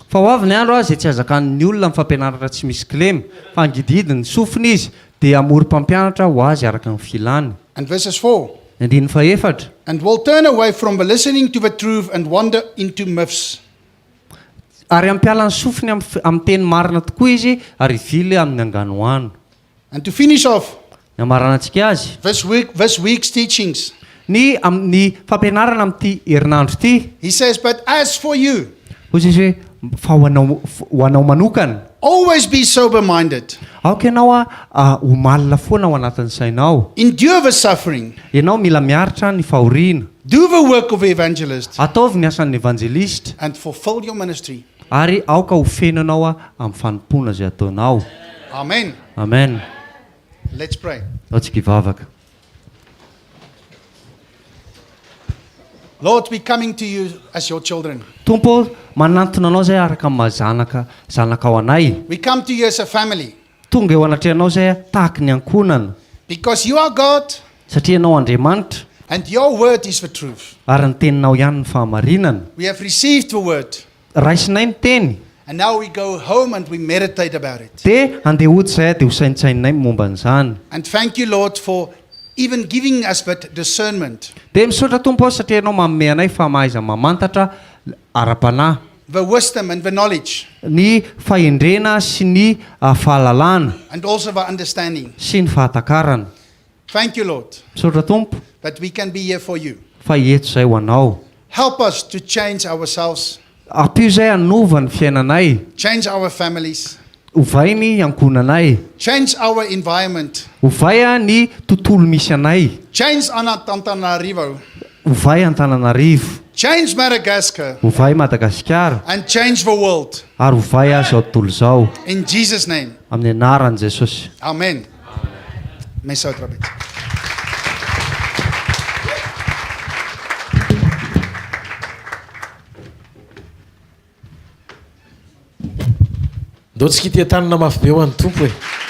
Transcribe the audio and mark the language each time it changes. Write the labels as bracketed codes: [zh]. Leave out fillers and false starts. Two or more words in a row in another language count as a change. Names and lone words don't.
[mg] Fa ho avy ny andro izay tsy azakan'ny olona mifampianaratra tsy misy kilemy, fa angididiny sofina izy dia amory mpampianatra ho azy araka ny filany. [en] And verses 4. [mg] Ny andininy faefatra. [en] And will turn away from the listening to the truth and wander into myths. [mg] Ary ampiala ny sofiny amin'ny teny marina tokoa izy ary vily amin'ny anganoano. [en] And to finish off, [mg] Ny amaranantsika azy. [en] this week's teachings, [mg] Ny fampianarana amin'ity herinandro ity, [en] he says, but as for you, [mg] hozy izy hoe fa ho anao manokana, [en] always be sober-minded, [mg] aoka ianao ho malina foana ao anatin'ny sainao. [en] endure the suffering, [mg] Ianao mila miaritra ny fahoriana, [en] do the work of the evangelist, [mg] ataovy ny asan'ny evangelista, [en] and fulfill your ministry. [mg] ary aoka ho fenonao amin'ny fanompona izay ataonao. [en] Amen. [mg] Amen. [en] Let's pray. [mg] Atsika hivavaka. [en] Lord, we're coming to you as your children. [mg] Tompo, manantona anao zay araka amin'ny zanakao anay. [en] We come to you as a family [mg] Tonga eo anatrehanao zay tahaka ny ankonana, [en] because you are God [mg] satria ianao Andriamanitra [en] and your word is the truth. [mg] ary ny teninao ihany ny fahamarinana. [en] We have received the word, [mg] Raisinay ny teny, [en] and now we go home and we meditate about it. [mg] dia andeha hody zay dia ho saintsaininay momba an'izany. [en] And thank you, Lord, for even giving us that discernment, [mg] Dia misaotra Tompo aho satria ianao manome anay famahaiza mamantatra ara-panahy, [en] the wisdom and the knowledge, [mg] ny fahendrena sy ny fahalalana [en] and also the understanding. [mg] sy ny fahatakarana. [en] Thank you, Lord, [mg] Misaotra Tompo [en] that we can be here for you. [mg] fa eto zay ho anao. [en] Help us to change ourselves, [mg] Ampio zay hanova ny fiainanay, [en] change our families, [mg] ovay ny ankonanay, [en] change our environment, [mg] ovay ny tontolo misy anay, [en] change Antananarivo, [mg] ovay Antananarivo, [en] change Madagascar, [mg] ovay Madagasikara, [en] and change the world. [mg] ary ovay zao tontolo zao. [en] In Jesus' name, [mg] Amin'ny anaran'i Jesosy. amen. Meso trabit. Ndotsika ity tanana mafy be ho an'ny tompo e.